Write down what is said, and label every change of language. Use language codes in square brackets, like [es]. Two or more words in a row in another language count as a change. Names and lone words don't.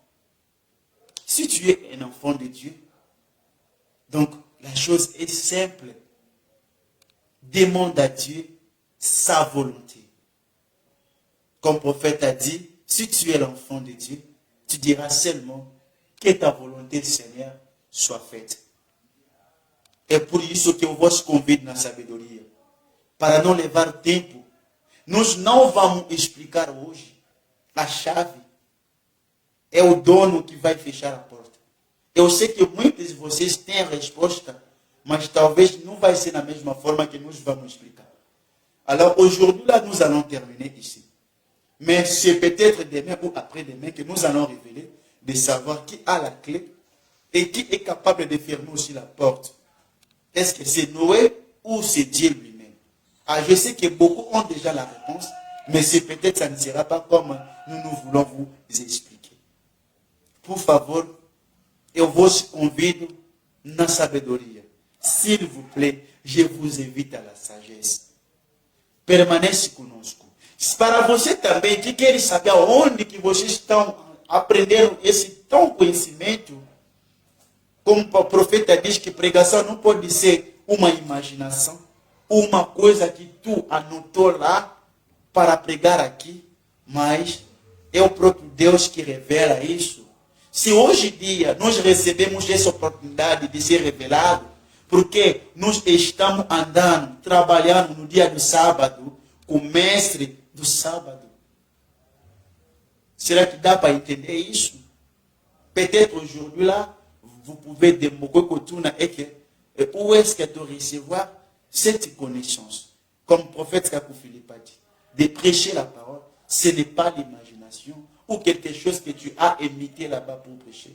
[fr] Si tu es un enfant de Dieu, donc la chose est simple. Demande à Dieu sa volonté. Comme le prophète a dit, si tu es l'enfant de Dieu, tu diras seulement que ta volonté, Seigneur, soit faite. [pt] É por isso que eu vos convido na sabedoria, para não levar tempo. Nós não vamos explicar hoje. A chave é o dono que vai fechar a porta. Eu sei que muitos de vocês têm a resposta, mas talvez não vai ser da mesma forma que nós vamos explicar. [fr] Alors aujourd'hui, là, nous allons terminer ici. Mais c'est peut-être demain ou après-demain que nous allons révéler de savoir qui a la clé et qui est capable de fermer aussi la porte. Est-ce que c'est Noé ou c'est Dieu lui-même? Ah, je sais que beaucoup ont déjà la réponse, mais c'est peut-être ça ne sera pas comme nous voulons vous expliquer. [pt] Por favor, eu vos convido na sabedoria. [fr] S'il vous plaît, je vous invite à la sagesse. [pt] Permanece conosco. Para você também que quer saber aonde que vocês estão aprendendo esse tão conhecimento, como o profeta diz que pregação não pode ser uma imaginação, uma coisa que tu anotou lá para pregar aqui, mas é o próprio Deus que revela isso. Se hoje em dia nós recebemos essa oportunidade de ser revelado, porque nós estamos andando, trabalhando no dia do sábado, com o mestre do sábado. Será que dá para entender isso? [fr] Peut-être aujourd'hui là, vous pouvez démontrer et que où est-ce que tu recevoir cette connaissance? Comme le prophète Kakou Philippe a dit, de prêcher la parole, ce n'est pas l'imagination ou quelque chose que tu as imité là-bas pour prêcher.